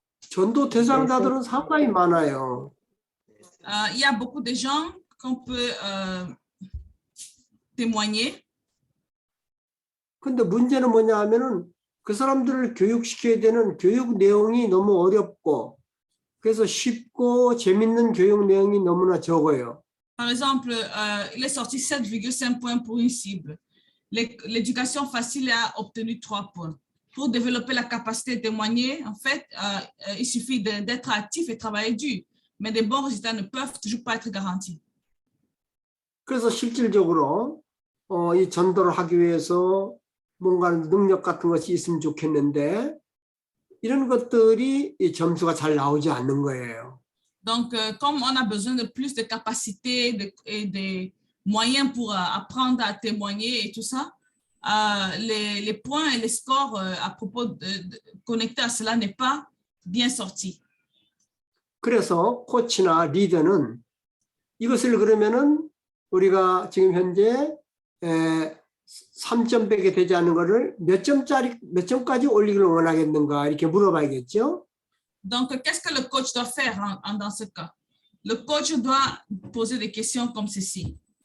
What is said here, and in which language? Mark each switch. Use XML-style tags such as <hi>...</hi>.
<ko>전도 대상자들은 상당히 많아요.</ko> <fr>Il y a beaucoup de gens qu'on peut témoigner.</fr> <ko>근데 문제는 뭐냐 하면은 그 사람들을 교육시켜야 되는 교육 내용이 너무 어렵고 그래서 쉽고 재밌는 교육 내용이 너무나 적어요.</ko> <fr>Par exemple, il est sorti 7,5 points pour une cible. l'éducation facile a obtenu 3 points. Pour développer la capacité de témoigner, en fait, il suffit d'être actif et travailler dur. Mais des bons résultats ne peuvent toujours pas être garantis.</fr> <ko>그래서 실질적으로 이 전도를 하기 위해서 뭔가 능력 같은 것이 있으면 좋겠는데 이런 것들이 이 점수가 잘 나오지 않는 거예요.</ko> <fr>Donc, comme on a besoin de plus de capacités et de moyens pour apprendre à témoigner et tout ça, les points et les scores à propos connectés à cela n'est pas bien sorti.</fr> <ko>그래서 코치나 리더는 이것을 그러면은 우리가 지금 현재 3점밖에 되지 않은 거를 몇 점까지 올리기를 원하겠는가 이렇게 물어봐야겠죠.</ko> <fr>Donc, qu'est-ce que le coach doit faire dans ce cas? Le coach doit poser des questions comme ceci.</fr>